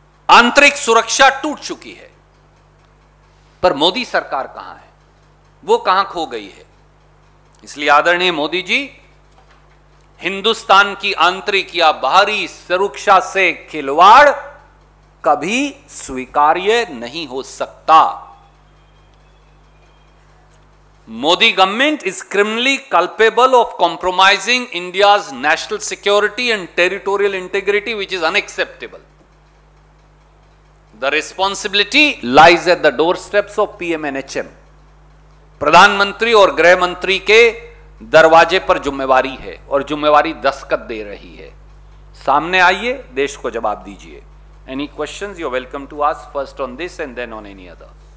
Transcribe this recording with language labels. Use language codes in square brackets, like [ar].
[hi] आंतरिक सुरक्षा टूट चुकी है। पर मोदी सरकार कहां है? वो कहां खो गई है? इसलिए आदरणीय मोदी जी, हिंदुस्तान की आंतरिक या बाहरी सुरक्षा से खिलवाड़ कभी स्वीकार्य नहीं हो सकता। [en] Modi government is criminally culpable of compromising India's national security and territorial integrity, which is unacceptable. The responsibility lies at the doorsteps of PM-NHM. [hi] प्रधानमंत्री और गृह मंत्री के दरवाजे पर जिम्मेवारी है और जिम्मेवारी दस्तखत दे रही है। सामने आइए, देश को जवाब दीजिए। [en] Any questions? You're welcome to ask first on this and then on any other.